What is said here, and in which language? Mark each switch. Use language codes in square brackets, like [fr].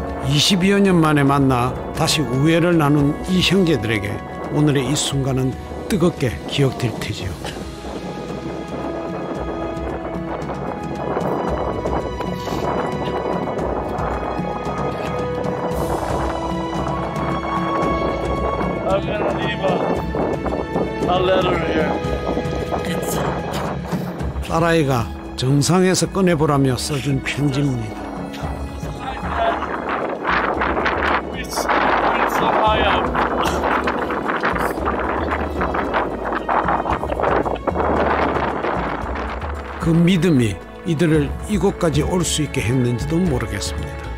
[ko] (22여 년) 만에 만나 다시 우애를 나눈 이 형제들에게 오늘의 이 순간은 뜨겁게 기억될 테지요. [en] I'm gonna leave a letter here. [ko] 딸아이가 정상에서 꺼내보라며 써준 편지입니다. [en] It's so high up. [ko] 그 믿음이 이들을 이곳까지 올 수 있게 했는지도 모르겠습니다.